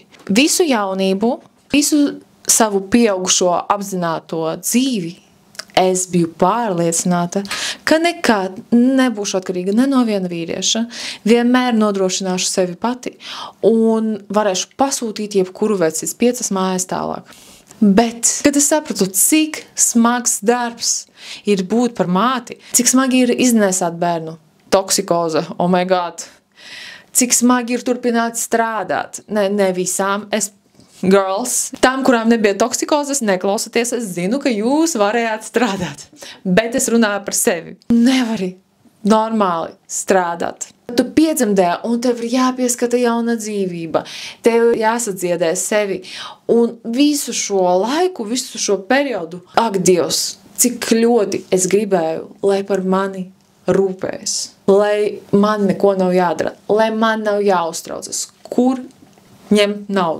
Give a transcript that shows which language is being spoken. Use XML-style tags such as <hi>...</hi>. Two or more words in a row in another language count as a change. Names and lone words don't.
<lv>Visu jaunību, visu savu pieaugušo apzināto dzīvi es biju pārliecināta, ka nekad nebūšu atkarīga ne no viena vīrieša, vienmēr nodrošināšu sevi pati un varēšu pasūtīt jebkuru veci 5 mājas tālāk. Bet, kad es sapratu, cik smags darbs ir būt par māti, cik smagi ir iznēsāt bērnu, toksikoze,</lv> <en>oh my god,</en> <lv>cik smagi ir turpināt strādāt, ne visām, girls, tām, kurām nebija toksikozes, neklausaties, es zinu, ka jūs varējāt strādāt, bet es runāju par sevi. Nevari normāli strādāt. Tu piedzemdē, un tev ir jāpieskata jauna dzīvība, tev jāsadziedē sevi, un visu šo laiku, visu šo periodu, ak, Dievs, cik ļoti es gribēju, lai par mani rūpējas, lai man neko nav jādara, lai man nav jāuztraucas, kur ņemt naudu.</lv>